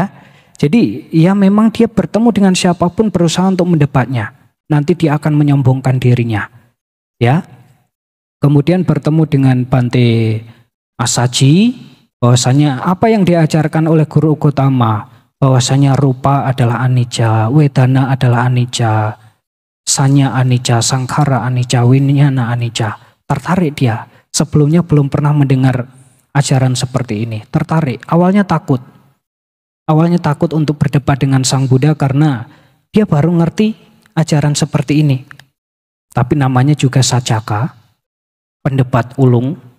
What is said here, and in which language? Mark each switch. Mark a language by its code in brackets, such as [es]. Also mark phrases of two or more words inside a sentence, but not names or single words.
[id] Jadi ya memang dia bertemu dengan siapapun berusaha untuk mendebatnya. Nanti dia akan menyombongkan dirinya. Ya. Kemudian bertemu dengan Bante Asaji, bahwasanya apa yang diajarkan oleh Guru Gotama, bahwasanya rupa adalah anicca, wedana adalah anicca, [pi] sanya anicca, sangkhara anicca, winyana anicca. [id] Tertarik dia. Sebelumnya belum pernah mendengar ajaran seperti ini. Tertarik. Awalnya takut. Awalnya takut untuk berdebat dengan Sang Buddha karena dia baru ngerti ajaran seperti ini. Tapi namanya juga Sacaka, pendebat ulung.